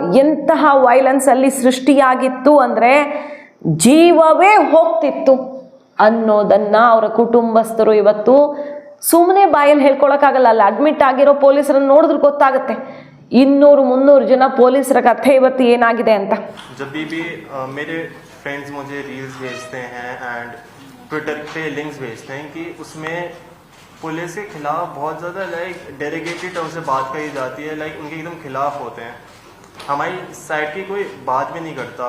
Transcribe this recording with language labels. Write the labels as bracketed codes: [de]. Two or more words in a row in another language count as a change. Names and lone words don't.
[kn] ಎಂತಹ ವೈಲೆನ್ಸ್ ಅಲ್ಲಿ ಸೃಷ್ಟಿಯಾಗಿತ್ತು ಅಂದರೆ ಜೀವವೇ ಹೋಗ್ತಿತ್ತು ಅನ್ನೋದನ್ನು ಅವರ ಕುಟುಂಬಸ್ಥರು ಇವತ್ತು ಸುಮ್ಮನೆ ಬಾಯಲ್ಲಿ ಹೇಳ್ಕೊಳಕ್ಕಾಗಲ್ಲ. ಅಲ್ಲಿ ಅಡ್ಮಿಟ್ ಆಗಿರೋ ಪೊಲೀಸರನ್ನು ನೋಡಿದ್ರೆ ಗೊತ್ತಾಗುತ್ತೆ 200-300 ಜನ ಪೊಲೀಸರ ಕಥೆ ಇವತ್ತು ಏನಾಗಿದೆ ಅಂತ. [hi] जब भी मेरे फ्रेंड्स मुझे रील्स भेजते हैं एंड ट्विटर पे लिंक्स भेजते हैं कि उसमें पुलिस के खिलाफ बहुत ज़्यादा [en] derogated term [hi] से बात कही जाती है, उनके एकदम खिलाफ होते हैं, हमारी साइड की कोई बात भी नहीं करता।